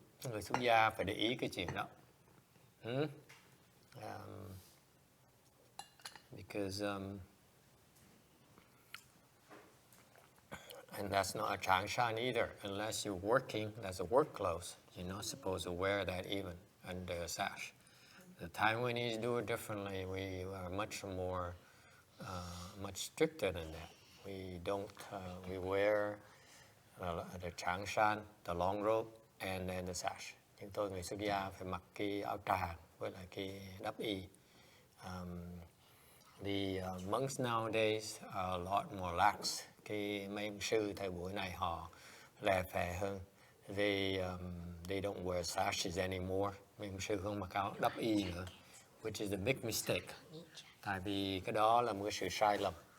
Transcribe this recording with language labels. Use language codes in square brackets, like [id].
[vi] Người xuất gia phải để ý cái chuyện đó. [en] Because and that's not a tràng shan either. Unless you're working, that's a work clothes. You're not supposed to wear that even under a sash. The Taiwanese do it differently. We are much more, much stricter than that. We don't, we wear the tràng shan, the long robe, and then the sash. [vi] Chúng tôi người xuất gia phải mặc cái áo tràng với lại cái đắp y. [en] The monks nowadays are a lot more lax. [vi] Cái mấy ông sư thời buổi này họ lè phè hơn. [en] They don't wear sashes anymore. [vi] Mấy ông sư không mặc áo đắp y nữa, [en] which is a big mistake. [vi] Tại vì cái đó là một cái sự sai lầm.